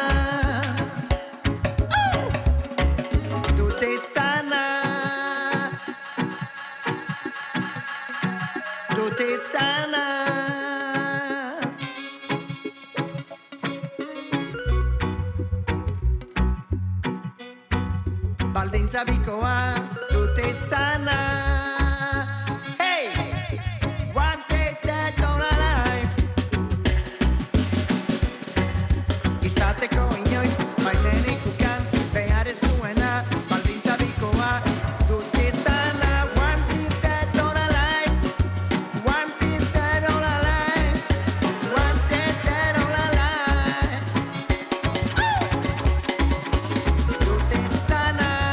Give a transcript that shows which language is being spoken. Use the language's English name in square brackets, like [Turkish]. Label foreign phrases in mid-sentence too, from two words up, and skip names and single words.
[Basque] Dute izana, dute izana. Baldintza bikoa dute izana. [English] Hey! One day dead or alive. [Basque] Izateko inoiz, baimenik ukan, behar ez duena. Baldintza bikoa dute izana. [English] One day dead or alive. One day dead or alive. One day dead or alive. [Basque] Dute izana.